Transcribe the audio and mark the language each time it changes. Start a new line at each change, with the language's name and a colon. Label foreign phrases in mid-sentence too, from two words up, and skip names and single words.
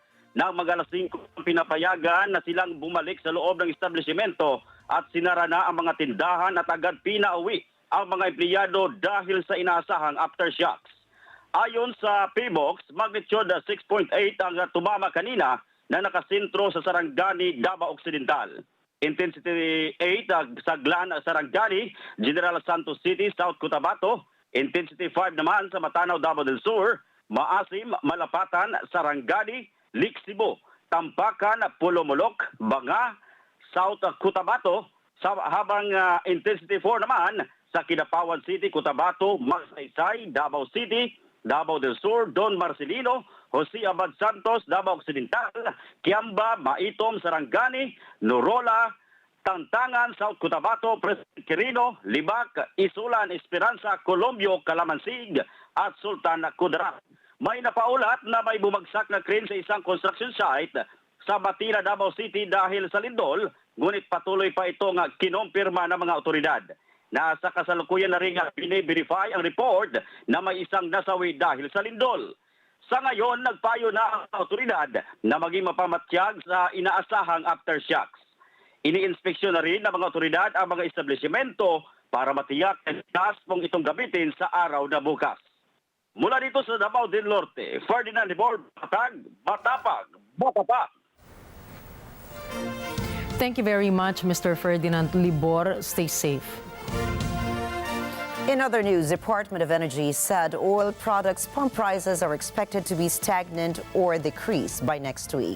Filipino: Nang mag-alas 5, pinapayagan na silang bumalik sa loob ng establishmento at sinara na ang mga tindahan at agad pinauwi ang mga empleyado dahil sa inaasahang aftershocks. Ayon sa PHIVOLCS, magnitude 6.8 ang tumama kanina na nakasentro sa Sarangani, Davao Occidental. Intensity 8 sa Glan, Sarangani, General Santos City, South Cotabato. Intensity 5 naman sa Matanaw, Davao del Sur, Maasim, Malapatan, Sarangani, Lixibo, Tampakan, Pulomolok, Banga, South Cotabato. Habang intensity 4 naman sa Kidapawan City, Cotabato, Magsaysay, Davao City, Davao del Sur, Don Marcelino, Jose Abad Santos, Davao Occidental, Kiamba, Maitom, Sarangani, Norola, Tantangan, South Cotabato, President Quirino, Libac, Isulan, Esperanza, Colombio, Calamansig at Sultan Kudarat. May napaulat na may bumagsak na crane sa isang construction site sa Batira, Davao City dahil sa lindol, ngunit patuloy pa itong kinompirma ng mga otoridad. Nasa kasalukuyan na rin bine-verify ang report na may isang nasawi dahil sa lindol. Sa ngayon, nagpayo na ang otoridad na maging mapamatyag sa inaasahang aftershocks. Iniinspeksyon na rin ng mga otoridad ang mga establishmento para matiyak ang gas mong itong gamitin sa araw na bukas. Mula dito sa Davao del Norte, Ferdinand Libor, Batapag.
English: Thank you very much, Mr. Ferdinand Libor. Stay safe. In other news, Department of Energy said oil products pump prices are expected to be stagnant or decrease by next week.